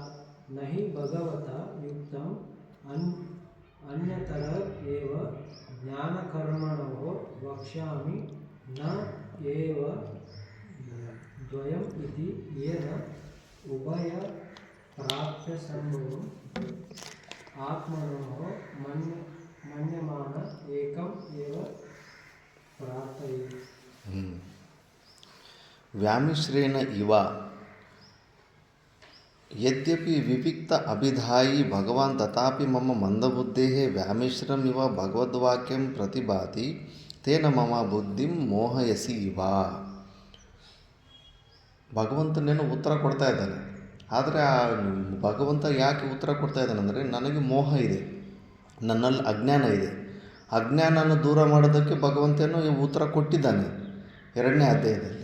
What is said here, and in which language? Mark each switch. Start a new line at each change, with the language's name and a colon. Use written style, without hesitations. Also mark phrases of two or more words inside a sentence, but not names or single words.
Sanskrit: न हि भगवता युक्तम् अन्यतर एव ज्ञानकर्मणोः वक्ष्यामि न एव द्वयम् इति येन उभयप्राप्यसम्भवम् आत्मनोः मन्यमान एकम् एव प्रार्थयेत्। व्यामिश्रेण इव यद्यपि विविक्त अभिधायी भगवान् तथापि मम मंदबुद्धेः व्यामिश्रम् इव भगवद्वाक्यं प्रतिभाति तेन मम बुद्धिं ಮೋಹಯಸಿ ಇವ.
Kannada: ಭಗವಂತನೇನು ಉತ್ತರ ಕೊಡ್ತಾ ಇದ್ದಾನೆ, ಆದರೆ ಆ ಭಗವಂತ ಯಾಕೆ ಉತ್ತರ ಕೊಡ್ತಾ ಇದ್ದಾನೆ ಅಂದರೆ, ನನಗೆ ಮೋಹ ಇದೆ, ನನ್ನಲ್ಲಿ ಅಜ್ಞಾನ ಇದೆ. ಅಜ್ಞಾನನ ದೂರ ಮಾಡೋದಕ್ಕೆ ಭಗವಂತನೂ ಉತ್ತರ ಕೊಟ್ಟಿದ್ದಾನೆ 2ನೇ ಅಧ್ಯಾಯದಲ್ಲಿ.